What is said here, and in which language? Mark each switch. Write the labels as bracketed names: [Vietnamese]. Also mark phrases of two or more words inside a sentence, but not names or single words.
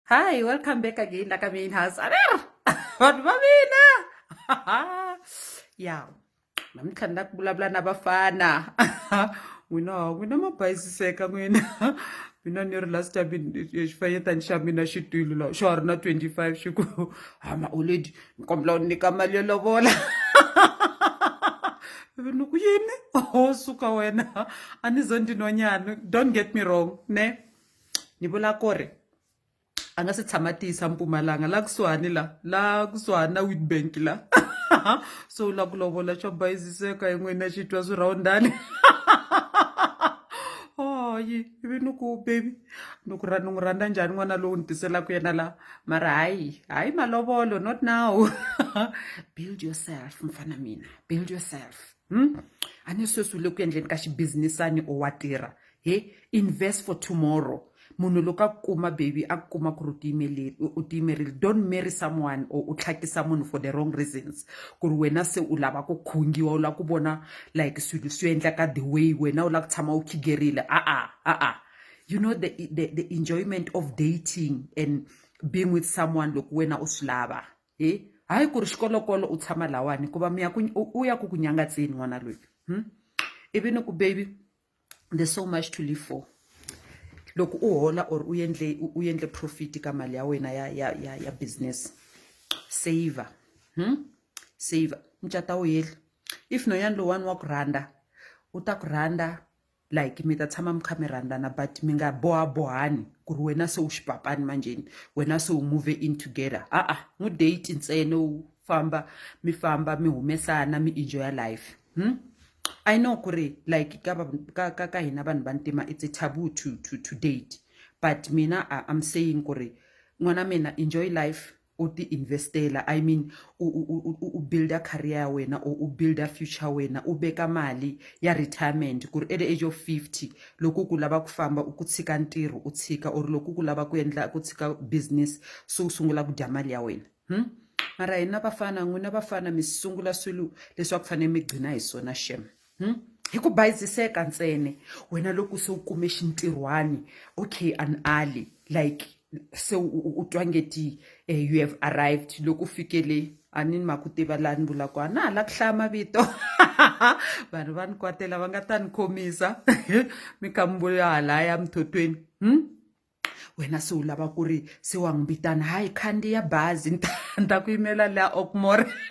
[English] Hi, welcome back again [Tsonga] la ka [English] main house. [Tsonga] Vanhu va mina. Yeah. Namuntlha ni la ku vulavula na vafana. N'wina ma bayisiseka n'wina. Mina ni ri last time xifanyetani xa mina xi twile la xa ha ri na 25 xi ku ma oledi ni kombela u nyika mali yo lovola. Ni ku yini? Suka wena. A ni zo ndinonyana. [English] Don't get me wrong, ne? [Tsonga] Ni vula ku ri a nga se tshama tiyisa Mpumalanga la kusuhani la kusuhani na Witbank la. So la ku lovola xa bayisiseka hi n'wina xi twa swirhawundani. Hayi ivi ni ku baby ni n'wi rhandza njhani n'wana lowu ni tiselaka yena la mara hayi malovolo [English] not now. Build yourself mfana mina, build yourself. [Tsonga] A ni sweswi u le ku endleni ka xibizinisani o wa tirha. [English] Invest for tomorrow. [Tsonga] Munhu loko a kuma baby a kuma ku ri u tiyimerile, [English] don't marry someone [Tsonga] or u tlhakisa munhu [English] for the wrong reasons [Tsonga] ku ri wena se u lava ku khungiwa u lava ku vona like swilo swi endlaka [English] the way [Tsonga] wena u lava ku tshama u khigerile. [English] You know the enjoyment of dating and being with someone [Tsonga] loko wena u swi lava hayi ku ri xikolokolo u tshama lawani ku va u ya ku nyangatseni n'wana loyi. Ivi ni ku [English] baby there's so much to live for. [Tsonga] Loko u hola or u endle profit ka mali ya wena ya business, saver. Saver mcata wu heli. If noyani lowani wa ku rhandza u ta ku rhandza like mi ta tshama mi kha mi rhandzana but mi nga bohani ku ri wena se u xipapani manjeni wena se u [English] move in together. [Tsonga] N'wi date ntsena u mi famba mi humesana mi [English] enjoy life. I know [Tsonga] kuri like ka hina vanhu vantima [English] it's a taboo to date, but [Tsonga] mina [English] I'm saying [Tsonga] kuri n'wana mina [English] enjoy life [Tsonga] u ti investela. [English] I mean [Tsonga] u [English] build a career [Tsonga] ya wena or u [English] build a future [Tsonga] wena u veka mali ya retirement kuri [English] at the age of 50 [Tsonga] loko ku lava ku famba u ku tshika ntirho u tshika or loko ku lava ku endla ku tshika business so u sungula ku dya mali ya wena. Mara hina vafana n'wina vafana mi sungula swilo leswi a ku fanele mi gcina hi swona shem. Hi ku bayiziseka ntsene wena loko se u kume xintirhwani okay an ali like se u twangeti [English] you have arrived [Tsonga] loko u fikele a ni ma ku tiva laha ni vulaka a na ha la ku hlaya mavito vanhu va ni kwatela va nga ta ni khomisa mikambulo ya halaya mthotweni. Wena se u lava ku ri se wa n'wi vitana hayi khandziya bazi ni ta ku yimela laha Okmore.